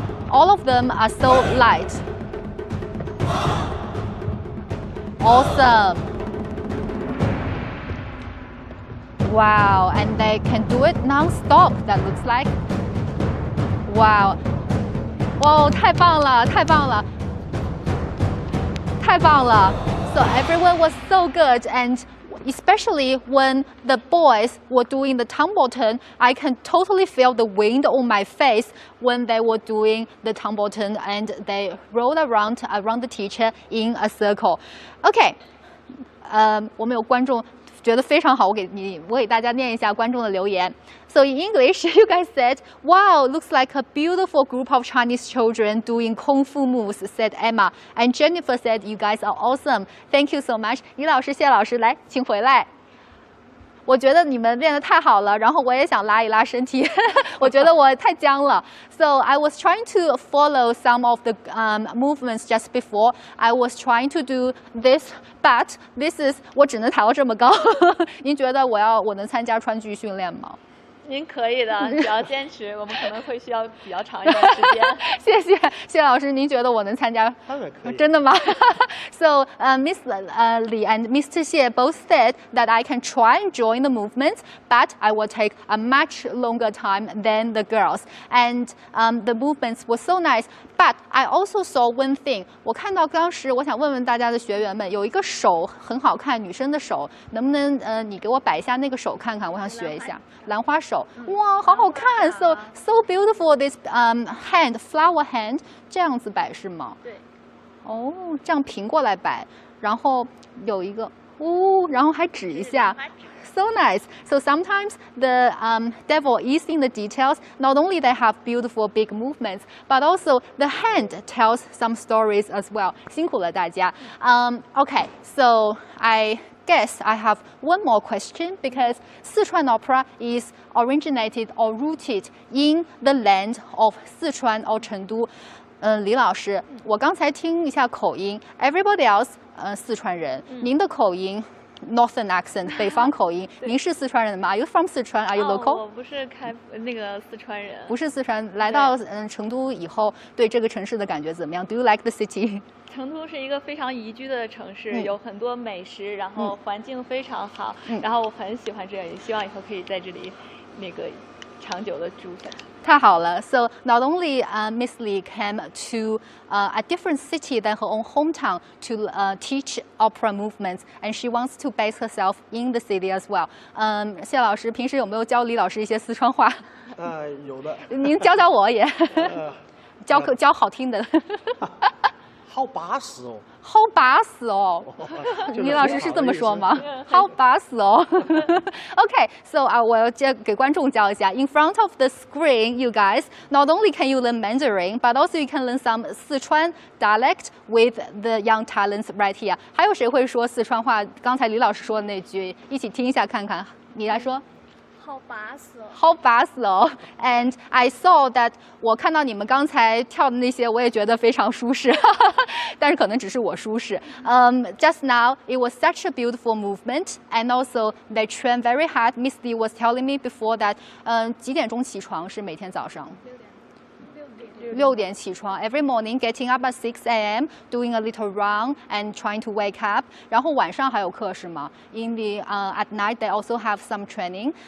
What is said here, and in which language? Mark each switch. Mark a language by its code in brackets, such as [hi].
[en] All of them are so light. Awesome. Wow, and they can do it non-stop, that looks like. Wow. [zh] Wow, 太棒了，太棒了，太棒了. [en] So everyone was so good, and especially when the boys were doing the tumble turn, I can totally feel the wind on my face when they were doing the tumble turn and they rolled around the teacher in a circle. [zh] Okay, 我们有观众觉得非常好，我给大家念一下观众的留言。 [en] So in English, you guys said, "Wow, looks like a beautiful group of Chinese children doing kung fu moves," said Emma. And Jennifer said, "You guys are awesome. Thank you so much." [zh] 李老师、谢老师，来，请回来。我觉得你们练得太好了，然后我也想拉一拉身体，我觉得我太僵了。 [en] So I was trying to follow some of the movements just before. I was trying to do this, but this is [zh] 我只能抬到这么高。您觉得我能参加川剧训练吗？您可以的，只要坚持，我们可能会需要比较长一段时间。谢老师，您觉得我能参加？当然可以。真的吗？ [en] So Miss Li and Mr. Xie both said that I can try and join the movement, but I will take a much longer time than the girls. And the movements were so nice. But I also saw one thing. [zh] 我看到当时，我想问问大家的学员们，有一个手很好看，女生的手，能不能你给我摆一下那个手看看？我想学一下兰花手。哇，好好看 [en] ！So beautiful this hand, flower hand. [zh] 这样子摆是吗？对。哦，这样平过来摆，然后有一个然后还指一下。 [en] So nice. So sometimes the devil is in the details. Not only they have beautiful big movements, but also the hand tells some stories as well. [zh] 辛苦了大家。 [en] Okay, so I guess I have one more question because Sichuan Opera is originated or rooted in the land of Sichuan or Chengdu. [zh] 李老师，我刚才听一下口音 ， [en] everybody else， [zh] 四川人，您的口音 ， [en] Northern accent， [zh] 北方口音，您是四川人吗 ？ [en] Are you from Sichuan? Are you local? [zh] 我不是那个四川人，不是四川。来到成都以后，对这个城市的感觉怎么样 ？ [en] Do you like the city? [zh] 成都是一个非常宜居的城市，有很多美食，然后环境非常好，然后我很喜欢这里，希望以后可以在这里那个长久的住下。太好了 [en] So not only Miss Li came to a different city than her own hometown to teach opera movements, and she wants to base herself in the city as well. [zh] 谢老师平时有没有教李老师一些四川话？有的。您教教我也。教好听的。好巴适哦。好巴适哦。李老师是这么说吗？好巴适哦。 [en] Okay, so [zh] 我要给观众教一下。 [en] In front of the screen, you guys, not only can you learn Mandarin, but also you can learn some Sichuan dialect with the young talents right here. [zh] 还有谁会说四川话？刚才李老师说的那句，一起听一下看看。你来说。好巴适哦！好巴适哦 ！ [en] And I saw that [zh] 我看到你们刚才跳的那些，我也觉得非常舒适，但是可能只是我舒适。 [en] Just now it was such a beautiful movement, and also they train very hard. Miss Li was telling me before that [zh] 几点钟起床是每天早上？6点起床 [en] ，every morning getting up at 6 a.m. doing a little run and trying to wake up. [zh] 然后晚上还有课是吗 [en] ？In the at night they also have some training.